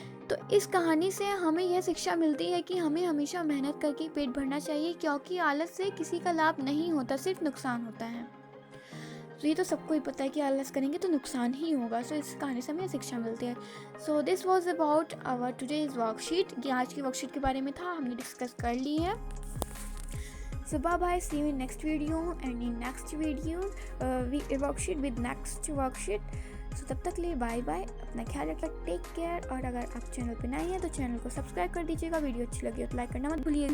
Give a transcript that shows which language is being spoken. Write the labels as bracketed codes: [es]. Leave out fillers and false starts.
[hi] तो इस कहानी से हमें यह शिक्षा मिलती है कि हमें हमेशा मेहनत करके पेट भरना चाहिए, क्योंकि आलस से किसी का लाभ नहीं होता, सिर्फ नुकसान होता है। तो ये तो सबको ही पता है कि आलस करेंगे तो नुकसान ही होगा। सो इस कहानी से हमें शिक्षा मिलती है। [en] So this was about our today's worksheet. [hi] ये आज की वर्कशीट के बारे में था, हमने डिस्कस कर ली है। [en] So bye bye, see you in next video, and in next video we worksheet with next worksheet. [hi] So तब तक लिए बाय बाय, अपना ख्याल रखिए, [en] Take care. [hi] और अगर आप चैनल पे नए हैं तो चैनल को सब्सक्राइब कर दीजिएगा, वीडियो अच्छी लगी हो तो लाइक करना मत भूलिएगा।